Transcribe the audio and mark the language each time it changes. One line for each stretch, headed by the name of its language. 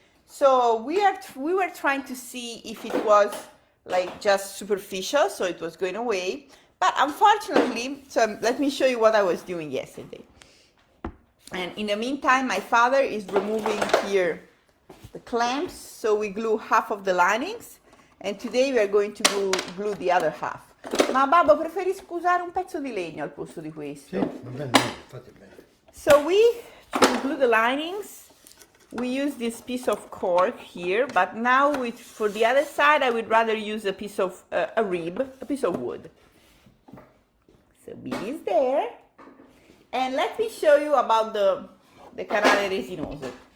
English: So we were trying to see if it was like just superficial, so it was going away. But unfortunately, so let me show you what I was doing yesterday. And in the meantime, my father is removing here the clamps, so we glue half of the linings, and today we are going to glue the other half.
Italian: Ma Babbo, preferisco usare un pezzo di legno al posto di questo. Sì, va bene, fate bene.
English: So to glue the linings, we use this piece of cork here, but now for the other side, I would rather use a piece of a rib, a piece of wood. So Billy is there. And let me show you about the
Italian: canale resinoso.